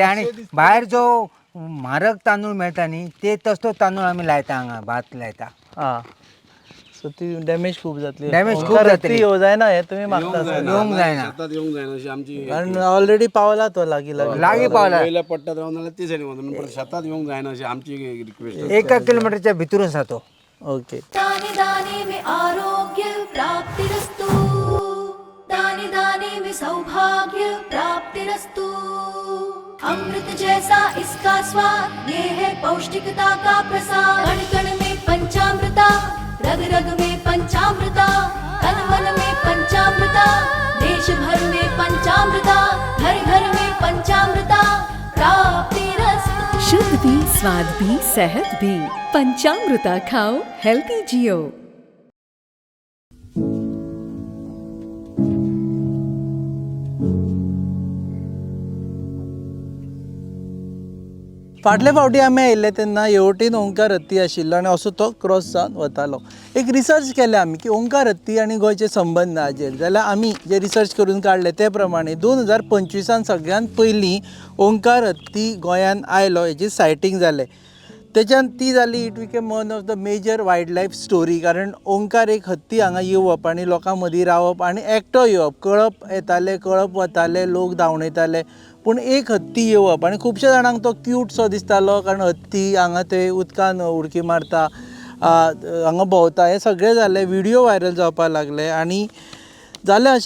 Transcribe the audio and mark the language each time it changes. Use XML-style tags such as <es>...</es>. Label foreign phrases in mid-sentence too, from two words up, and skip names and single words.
<kok>आणि भायर जो म्हारग तांदूळ मेळटा न्ही ते तसलो तांदूळ आमी लायता हांगा भात लायता. हां. सो ती डॅमेज खूप जातली. डॅमेज खूप जातली. येवं जायना हे तुमी मागता येवंक जायना. शेतात येवंक जायना अशी आमची कारण ऑलरेडी पावला तो लागीं पावला. वयल्या पट्ट्यात रावून जाल्यार ती सायडीन वचून पण शेतात येवंक जायना अशी आमची रिक्वेस्ट. 1 किलोमीटरच्या भितरून आसा तो. ओके.</kok> <hi>दाने दाने में आरोग्य प्राप्तिरस्तु दाने दाने में सौभाग्य प्राप्तिरस्तु अमृत जैसा इसका स्वाद ये है पौष्टिकता का प्रसाद कण कण में पंचामृता रग रग में पंचामृता तन मन में पंचामृता देश भर में पंचामृता घर घर में पंचामृता प्राप्तिरस्तु शुद्ध भी स्वाद भी सेहत भी पंचामृता खाओ हेल्थी जियो.</hi> <kok>फाटल्या फावटी आमी आयिल्ले तेन्ना येवटेन ओंकार हत्ती आशिल्लो आनी असो तो क्रॉस जावन वतालो. एक रिसर्च केले आमी की ओंकार हत्ती आनी गोंयचे संबंद हाजेर. जाल्यार आमी जे रिसर्च करून काडले ते प्रमाणे 2025 सगळ्यात पयलीं ओंकार हत्ती गोंयान आयलो हेजी सायटींग जालें. त्याच्यान ती जाली</kok> <en>it became one of the major wild life story.</en> <kok>कारण ओंकार एक हत्ती हांगा येवप आनी लोकां मदीं रावप आनी एकटो येवप. कळप येताले कळप वताले लोक धांवणयताले पूण एक हत्ती येवप आनी खुबशे जाणांक तो क्यूट सो दिसतालो कारण हत्ती हांगा थंय उदकान उडकी मारता हांगा भोंवता हें सगळें जालें व्हिडियो व्हायरल जावपाक लागले आनी जालें अशें</kok>